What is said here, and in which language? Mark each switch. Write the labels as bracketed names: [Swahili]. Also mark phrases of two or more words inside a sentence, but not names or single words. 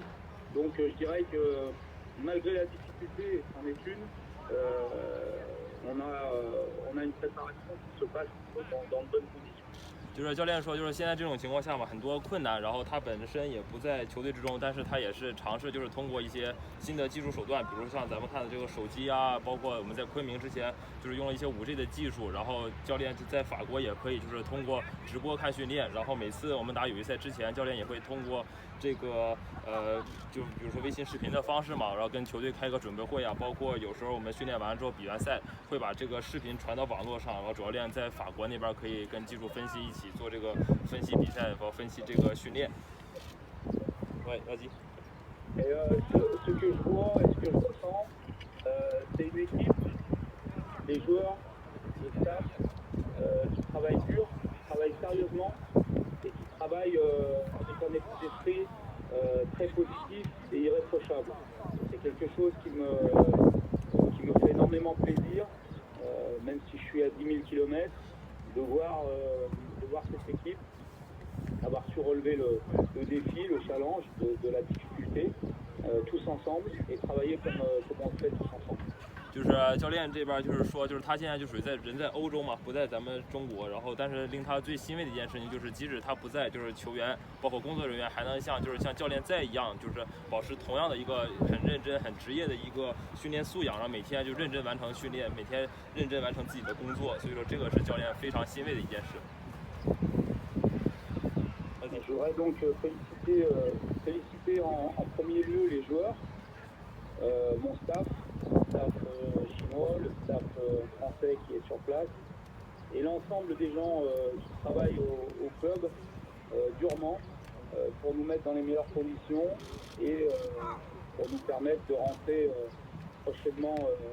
[French] Donc je dirais que malgré la difficulté, c'en est une, on a une préparation qui se passe dans de bonnes conditions. [Chinese] 就是教练说，就是现在这种情况下嘛，很多困难，然后他本身也不在球队之中，但是他也是尝试就是通过一些新的技术手段，比如像咱们看的这个手机啊，包括我们在昆明之前就是用了一些5G 的技术，然后教练在法国也可以就是通过直播看训练，然后每次我们打友谊赛之前，教练也会通过这个就比如说微信视频的方式嘛，然后跟球队开个准备会啊，包括有时候我们训练完了之后比完赛会把这个视频传到网络上，然后主教练在法国那边可以跟技术分析一起做这个分析比赛和分析这个训练。 [French] Ouais, vas-y. Et ce que je vois et ce que je ressens, c'est une équipe, des joueurs, le staff qui travaillent dur, qui travaillent sérieusement et qui travaillent avec un état d'esprit très positif et irréprochable. C'est quelque chose qui me fait énormément plaisir, même si je suis à 10 000 km, de voir cette équipe avoir su relever le défi, le challenge de la difficulté, tous ensemble et travailler comme on le fait tous ensemble. [Chinese] 就是教练这边就是说，就是他现在就属于人在欧洲嘛，不在咱们中国。然后，但是令他最欣慰的一件事情就是，即使他不在，就是球员包括工作人员还能像教练在一样，就是保持同样的一个很认真、很职业的一个训练素养，然后每天就认真完成训练，每天认真完成自己的工作。所以说，这个是教练非常欣慰的一件事。 [French] Je voudrais donc féliciter en premier lieu les joueurs, mon staff, le staff chinois, le staff français qui est sur place, et l'ensemble des gens qui travaillent au club durement pour nous mettre dans les meilleures conditions et pour nous permettre de rentrer prochainement en Chine.